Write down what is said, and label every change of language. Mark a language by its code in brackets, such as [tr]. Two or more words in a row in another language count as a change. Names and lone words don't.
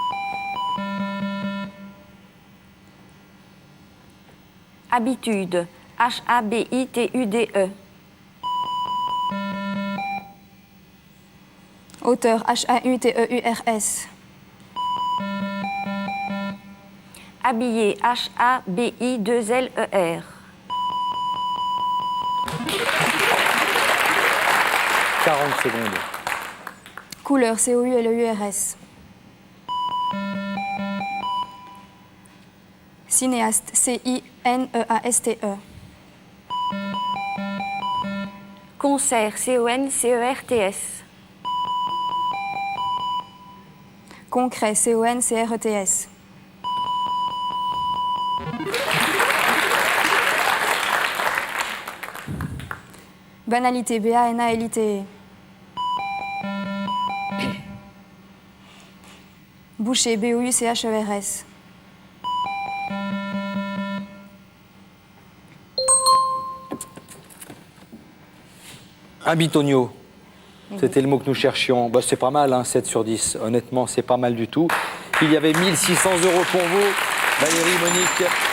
[fr] Habitude, H-A-B-I-T-U-D-E. Hauteur, H-A-U-T-E-U-R-S. Habillé, H-A-B-I-2-L-E-R. 40 secondes. Couleur, C-O-U-L-E-U-R-S. Cinéaste, C-I-N-E-A-S-T-E. Concert, C-O-N-C-E-R-T-S. Concret, C-O-N-C-R-E-T-S. Banalité, B-A-N-A-L-I-T-E. Boucher, B-O-U-C-H-E-R-S. Un bitonio. C'était le mot que nous cherchions. Bah, c'est pas mal, hein, 7 sur 10. Honnêtement, c'est pas mal du tout. Il y avait 1 600 € pour vous, Valérie, Monique.